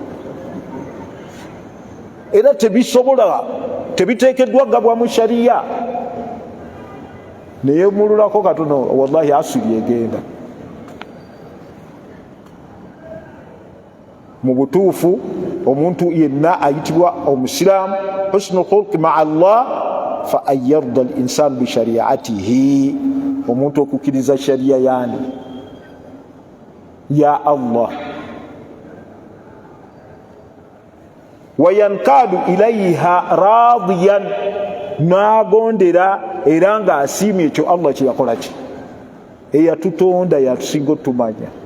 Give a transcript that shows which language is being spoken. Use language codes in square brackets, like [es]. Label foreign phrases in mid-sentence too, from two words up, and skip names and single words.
[lg] Era tebisobola, tebiteekeddwa gabwamu shariya. Naye mululako katono, wallahi asiri egenda. Mu butuufu omuntu yenna ayitibwa omusiraamu. [ar] حسن الخلق مع الله فيرضى الإنسان بشريعته, [lg] omuntu okukkiriza shariya yani ya Allah. [ar] وينقاد إليه راضيا, [lg] n'agondera era nga asiimye ekyo Allah kye yakola ki, eyatutonda yatusinga otumanya.